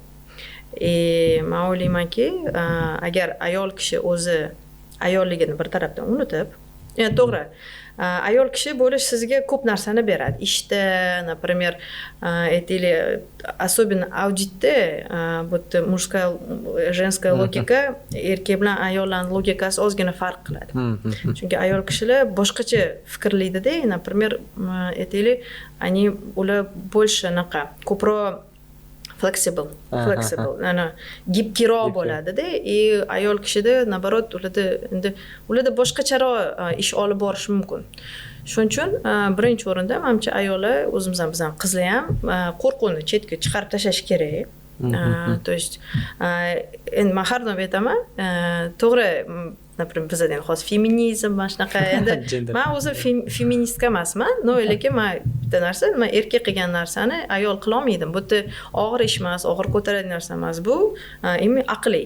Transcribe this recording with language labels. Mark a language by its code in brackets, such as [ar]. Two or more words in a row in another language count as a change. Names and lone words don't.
[uz] Men o'ylaymanki, agar ayol kishi o'zi ayolligini bir tarafdan unutib, to'g'ri, ayol kishi bo'lish sizga ko'p narsani beradi. Ishda, например, aytaylik, особенно auditda bu [ru] mужская, женская [uz] logika erkak bilan ayollarning logikasi ozgina farq qiladi. Chunki ayol kishilar boshqacha fikrlaydi-da, например, aytaylik, ular больше ko'proq flexible, gibkiroq bo'ladi-da, ayol kishida nabarot ularda boshqacharoq ish olib borish mumkin. Shuning uchun birinchi o'rinda menimcha ayollar, o'zimizdan bizning qizlar ham qo'rquvni chetga chiqarib tashlash kerak. [ru] То есть [uz] endi men har doim aytaman, to'g'ri, например, bizda hozir feminizm mana shunaqa, endi men o'zim feministka emasman, lekin men bitta narsa, men erkak qilgan narsani ayol qila olmaydim. Bu og'ir ish emas, og'ir ko'taradigan narsa emas, bu aqliy.